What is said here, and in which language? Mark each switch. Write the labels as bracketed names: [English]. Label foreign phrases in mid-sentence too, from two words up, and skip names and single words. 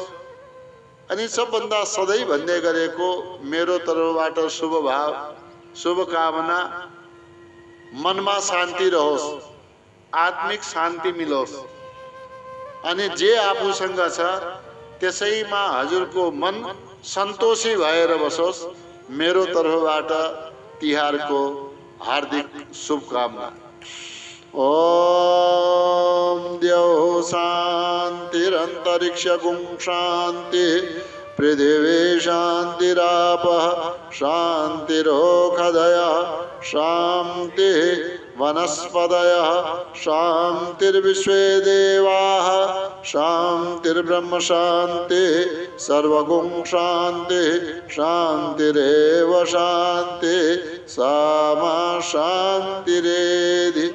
[Nepali] अनि सबभन्दा सधैँ भन्दै गरेको मेरो तर्फबाट शुभ भाव, शुभकामना, मनमा शान्ति रहोस्, आत्मिक शान्ति मिलोस्। अनि जे आफूसँग छ त्यसैमा हजुरको मन सन्तोषी भएर बसोस्। मेरो तर्फबाट तिहारको हार्दिक शुभकामना। [Sanskrit] ओम द्यौः शान्तिरन्तरिक्षगुं शान्ति, पृथिवी शान्तिरापः शान्तिरोषधयः शान्तिः, वनस्पतयः शान्तिर्विश्वे देवाः शान्तिर्ब्रह्म शान्तिः, सर्वगुं शान्तिः शान्तिरेव शान्तिः, सा मा शान्तिरेधि।